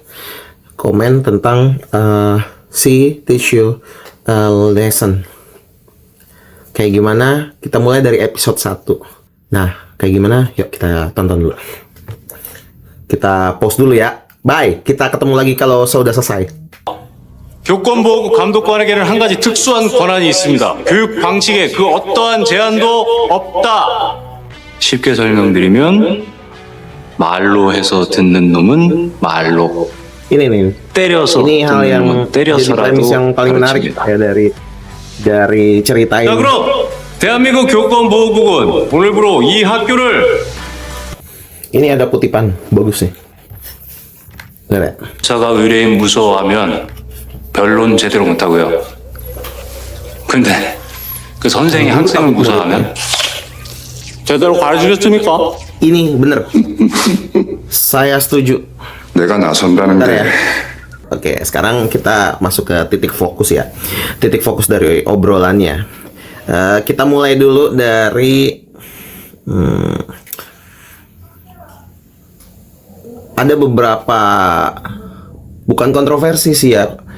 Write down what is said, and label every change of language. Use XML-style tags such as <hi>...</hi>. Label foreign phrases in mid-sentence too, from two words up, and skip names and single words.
<id>Komen tentang si Teach You Lesson kayak gimana. Kita mulai dari episode 1. Nah, kayak gimana? Yuk kita tonton dulu. Kita pause dulu ya. Bye. kita ketemu lagi kalau sudah selesai.</id> <ko>교권보호구 감독관에게는 한 가지 특수한 권한이 있습니다. 교육 방식에 그 어떠한 제한도 없다. 쉽게 설명드리면 말로 해서 듣는 놈은 말로,</ko> <id>Ini nih.</id> <ko>때려서</ko> <id>Ini hal</id> <ko>듣는</ko> <id>yang</id> <ko>놈은</ko> <id>jadi</id> <ko>때려서라도</ko> <id>premis yang paling menarik</id> <ko>가르칩니다.</ko> <id>ya dari cerita</id> <ko>자,</ko> <id>ini.</id> <ko>그럼 대한민국 교권보호국은 오늘부로 이 학교를</ko> <id>Ini ada kutipan bagus nih. Lihat.</id> <ko>자가 의뢰인 무서워하면 변론 제대로 못하고요. 근데 그 선생이 학생을 무서워하면 제대로 가르치겠습니까?</ko> <id>Ini bener. Saya setuju.</id> <ko>내가 나선다는</ko> <id>Bentar ya.</id> <ko>게</ko> <id>Oke, sekarang kita masuk ke titik fokus ya. Titik fokus dari obrolannya. Kita mulai dulu dari ada beberapa, bukan kontroversi sih ya,</id>